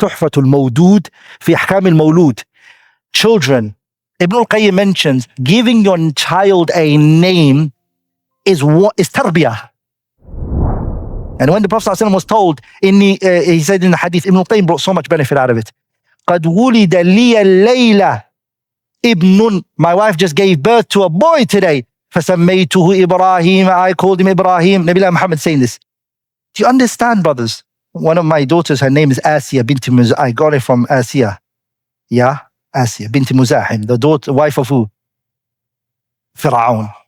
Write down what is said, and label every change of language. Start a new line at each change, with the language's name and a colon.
English: Tuhfatul Mawdud fi Ahkam al-Mawlud. Children. Ibn al-Qayyim mentions giving your child a name is tarbiyah. And when the Prophet ﷺ was told, he said in the hadith, Ibn al-Qayyim brought so much benefit out of it.
Arabic: قَدْ وُلِدَ لِيَ اللَّيْلَ ibnun.
English: My wife just gave birth to a boy today.
Arabic: فَسَمَّيْتُهُ
English: Ibrahim. I called him Ibrahim. Nabi Muhammad saying this. Do you understand, brothers? One of my daughters, her name is Asiya bint Muzahim. I got it from Asiya. Yeah? Asiya bint Muzahim. The wife of who? Fir'aun.